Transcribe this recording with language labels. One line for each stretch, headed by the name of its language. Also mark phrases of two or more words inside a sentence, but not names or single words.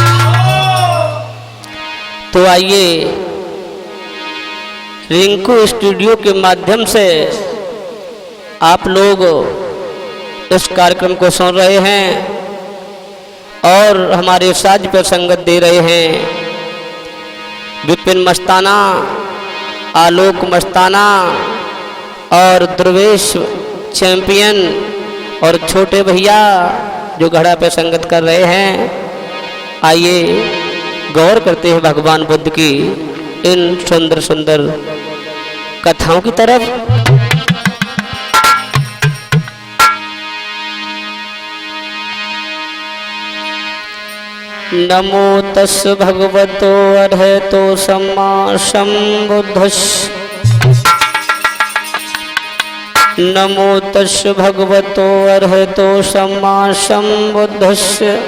Hindi: तो आइए रिंकू स्टूडियो के माध्यम से आप लोग इस कार्यक्रम को सुन रहे हैं और हमारे साज पर संगत दे रहे हैं विपिन मस्ताना, आलोक मस्ताना और दुर्वेश चैंपियन और छोटे भैया जो घड़ा पे संगत कर रहे हैं। आइए गौर करते हैं भगवान बुद्ध की इन सुंदर सुंदर कथाओं की तरफ।
Pali: नमो तस् भगवतो अरहतो सम्मा सम्बुद्धस्स। नमो तस् भगवतो अरहतो सम्मा सम्बुद्धस्स।